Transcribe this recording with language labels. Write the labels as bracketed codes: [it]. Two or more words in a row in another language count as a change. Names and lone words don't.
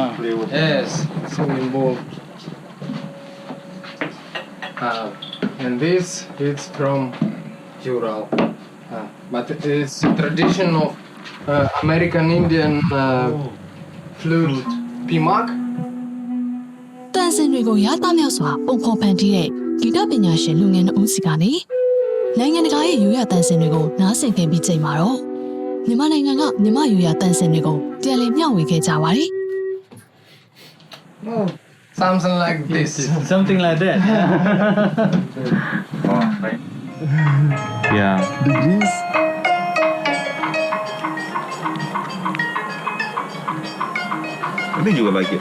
[en] Yes, swimming pool. And this it's from Ural, but it's tradition of American Indian flute, pimak. [my] တန်စင်တွေကိုရသားမြောက်စွာပုံဖော်ဖန်တီးတဲ့ဂီတပညာရှင်လူငယ်နှုတ်စီကနေနိုင်ငံတကာရဲ့ရိုးရာတန်စင်တွေကိုနားဆင်ခဲ့ပြီးချိန်မှာတော့မြန်မာနိုင်ငံကမြန်မာရိုးရာတန်စင်တွေကိုပြန်လည်မျှဝေခဲ့ကြပါတယ် [en] Something like this. Something like that. oh right yeah This. I think you would like it